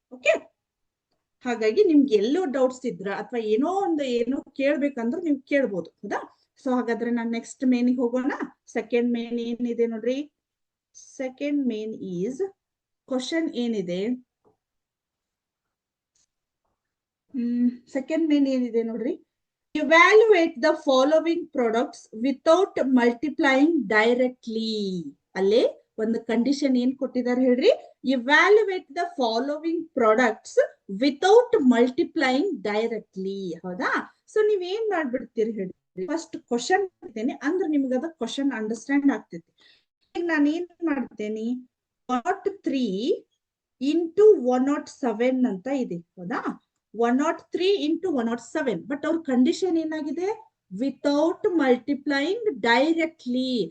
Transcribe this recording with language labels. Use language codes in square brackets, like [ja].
[kn] Okay, ಹಾಗಾಗಿ ನಿಮ್ಗೆ ಎಲ್ಲೋ doubts ಇದ್ರ ಅಥವಾ ಏನೋ ಕೇಳ್ಬೇಕಂದ್ರೆ ನೀವು ಕೇಳ್ಬೋದು. ಹೌದಾ? ಸೊ ಹಾಗಾದ್ರೆ ನಾನು ನೆಕ್ಸ್ಟ್ ಮೇನಿಗೆ ಹೋಗೋಣ. ಸೆಕೆಂಡ್ ಮೇನ್ ಏನಿದೆ ನೋಡ್ರಿ. ಸೆಕೆಂಡ್ ಮೇನ್ ಈಸ್ ಕ್ವಶನ್ ಏನಿದೆ, ಸೆಕೆಂಡ್ ಮೇನ್ ಏನಿದೆ ನೋಡ್ರಿ. [en] Evaluate the following products without multiplying directly. [kn] ಅಲ್ಲೇ ಒಂದು ಕಂಡೀಷನ್ ಏನ್ ಕೊಟ್ಟಿದ್ದಾರೆ ಹೇಳ್ರಿ. [en] Evaluate the following products without multiplying directly. [kn] ಹೌದಾ? ಸೊ ನೀವ್ ಏನ್ ಮಾಡ್ಬಿಡ್ತೀರಿ ಹೇಳ್ರಿ, ಫಸ್ಟ್ ಕ್ವಶನ್ ಇದ್ದೇನೆ ಅಂದ್ರೆ ನಿಮ್ಗೆ ಅದ ಕ್ವಶನ್ ಅಂಡರ್ಸ್ಟ್ಯಾಂಡ್ ಆಗ್ತೈತಿ. ಈಗ ನಾನು ಏನ್ ಮಾಡ್ತೇನೆ, 103 into 107 ಅಂತ ಇದೆ. ಹೌದಾ? 103 into 107. ಬಟ್ ಅವ್ರ ಕಂಡೀಷನ್ ಏನಾಗಿದೆ, [en] Without multiplying directly.